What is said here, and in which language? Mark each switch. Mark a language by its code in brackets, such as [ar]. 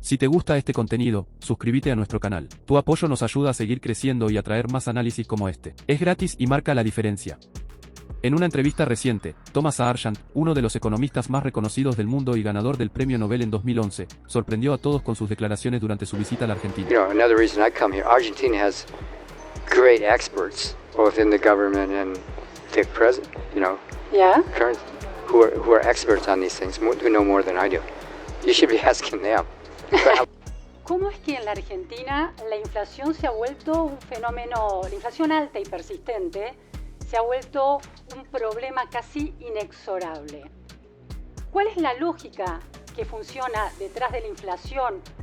[es] Si te gusta este contenido, suscríbete a nuestro canal. Tu apoyo nos ayuda a seguir creciendo y a traer más análisis como este. Es gratis y marca la diferencia. En una entrevista reciente, Sargent, uno de los economistas más reconocidos del mundo y ganador del Premio Nobel en 2011, sorprendió a todos con sus declaraciones durante su visita a la Argentina. [en] Another reason I come here, Argentina has great experts, both in the government and the president, current, who are experts on these things, who know more than I do. You should be asking them. [es] ¿Cómo es que en la Argentina la inflación se ha vuelto un fenómeno, la inflación alta y persistente, se ha vuelto un problema casi inexorable? ¿Cuál es la lógica que funciona detrás de la inflación?